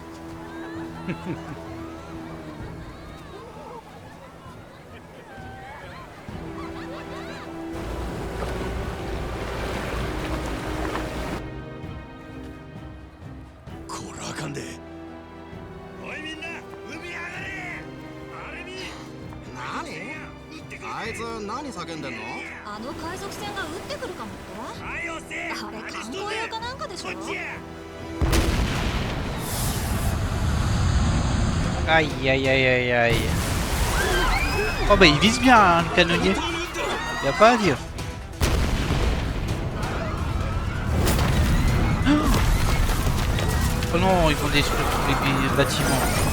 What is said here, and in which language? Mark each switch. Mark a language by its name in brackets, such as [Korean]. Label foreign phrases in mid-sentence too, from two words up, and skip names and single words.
[Japanese] こらあかんで。おいみんな、海上がれ。あれに。何？あいつ何叫んでんの？あの海賊船が撃ってくるかもって。はいよせ。あれ観光用かなんかでしょ。 [French] Aïe aïe aïe aïe aïe. Oh bah il vise bien hein, le canonnier. Y a pas à dire. Oh non, ils vont détruire tous les bâtiments.